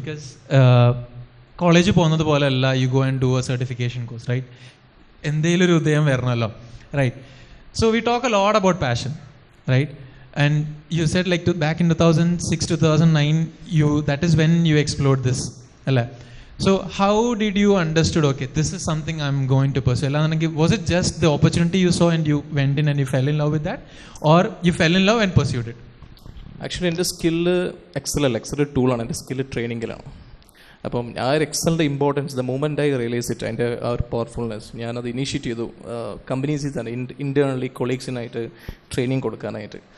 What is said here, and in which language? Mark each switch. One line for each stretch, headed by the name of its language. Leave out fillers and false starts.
English: because
Malayalam: കോളേജിൽ പോകുന്നത് പോലെ അല്ല,
English: You go and do a certification course, right?
Malayalam: എന്തെങ്കിലും ഒരു ഉദയം വരണമല്ലോ, right?
English: So we talk a lot about passion, right? And you said like back in 2006 to 2009, that is when you explored this, alla. So how did you understood, okay, this is something I'm going to pursue? Was it just the opportunity you saw and you went in and you fell in love with that, or you fell in love and pursued it?
Malayalam: Actually എൻ്റെ skill Excel ടൂളാണ്, എൻ്റെ skill ട്രെയിനിങ്ങിലാണ്. അപ്പം ആ ഒരു എക്സലിൻ്റെ importance
English: the moment I realise it,
Malayalam: അതിൻ്റെ ആ ഒരു powerfulness ഞാനത് ഇനീഷ്യേറ്റ് ചെയ്തു കമ്പനീസിൽ തന്നെ ഇൻറ്റേർണലി കൊളീഗ്സിനായിട്ട് ട്രെയിനിങ് കൊടുക്കാനായിട്ട്.